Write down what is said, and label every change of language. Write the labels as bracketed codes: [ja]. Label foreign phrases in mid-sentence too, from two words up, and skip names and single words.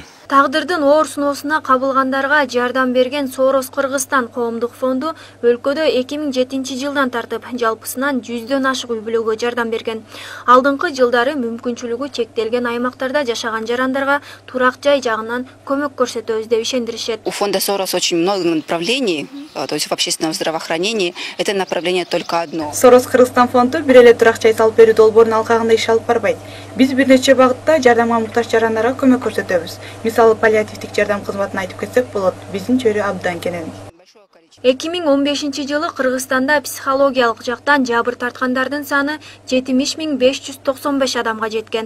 [ky] Тагдырдын оор сыноосуна кабылгандарга жардам берген Сорос Кыргызстан коомдук фонду өлкөдө 2007 жылдан тартып жалпысынан 100дөн ашык үй бүлөгө жардам берген. Алдыңкы жылдары мүмкүнчүлүгү чектелген аймактарда жашаган жарандарга турак жай жагынан көмөк көрсөтөбүз деп ишендиришет. [ru] У фонда Сорос очень много направлений, то есть в общественном здравоохранении. Это направление только одно. [ky] Сорос Кыргызстан фонду бир эле турак жай салып берүү долбоорунун алкагында иш алып барбайт. Биз бир нече багытта жардамга муктаж жарандарга көмөк көрсөтөбүз. Мисалы паллиативдик жардам кызматын айтып кетсек болот. Биздин чөйрө абдан кенен. 2015 жылы Кыргызстанда психологиялык жактан жабыр тарткандардын саны 70.595 адамга жеткен.